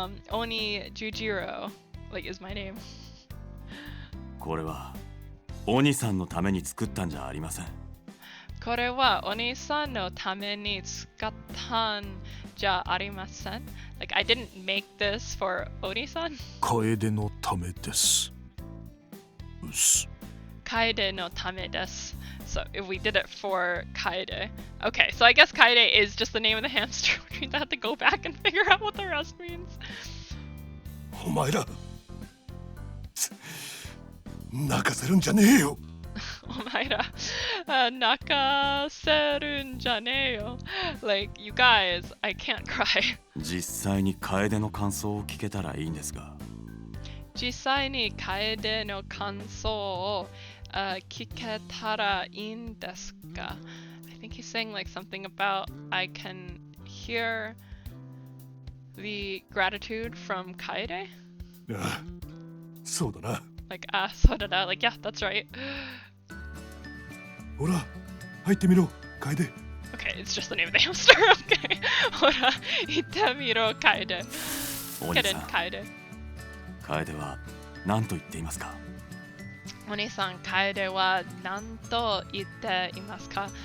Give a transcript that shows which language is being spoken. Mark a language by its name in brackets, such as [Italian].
[English] Oni Jujiro, like, is my name. [Japanese] これは鬼さんのために作ったんじゃありません。これはOni-sanのために使ったんじゃありません。 [English] Like, I didn't make this for Oni-san. [Japanese] 楓のためです。うっす。 Kaede no tame desu. [English] So if we did it for Kaede. Okay, so I guess Kaede is just the name of the hamster. We have to go back and figure out what the rest means. [Japanese] お前ら泣かせるんじゃねえよ。 Omaira, nakaserun janeyo. [English] Like, you guys, I can't cry. [Japanese] 実際に楓の感想を聞けたらいいんですが。実際にKaedeの感想を聞けたらいいんですか? [English] I think he's saying like something about I can hear the gratitude from Kaede. [Japanese] ああ、そうだな。 [English] Like, so did I. Like, yeah, that's right. [Japanese] ほら、入ってみろ、楓。 [English] Okay, it's just the name of the hamster. Okay. [Japanese] ほら、行ってみろ、Kaede. 鬼 [English] Get [Japanese] さ [English] in, [Japanese] ん、 [English] Kaede. [Japanese] 楓は何と言っていますか？お兄さん、Kaedeは何と言っていますか?